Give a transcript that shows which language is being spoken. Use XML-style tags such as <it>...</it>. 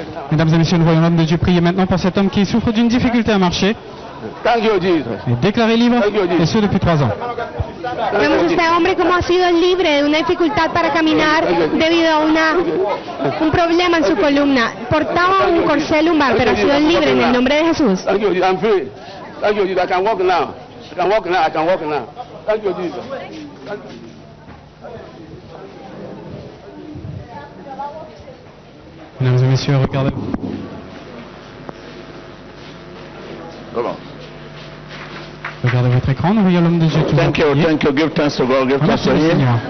<fr>Mesdames et messieurs, nous voyons l'homme de Dieu prier maintenant pour cet homme qui souffre d'une difficulté à marcher. Et déclaré libre, et ce depuis 3 ans.</fr> <es>Vemos este hombre como ha sido libre de una dificultad para caminar debido a un problema en su columna. Portaba un corsé lumbar, pero ha sido libre en el nombre de Jesús.</es> <en>Thank you, I'm free. Thank you, I can walk now. I can walk now, I can walk now. Thank you, Jesus.</en> <fr>Mesdames et messieurs, regardez. Regardez votre écran, nous voyons l'homme de Dieu qui</fr> <en>Thank you, give thanks to God, give thanks to Him.</en>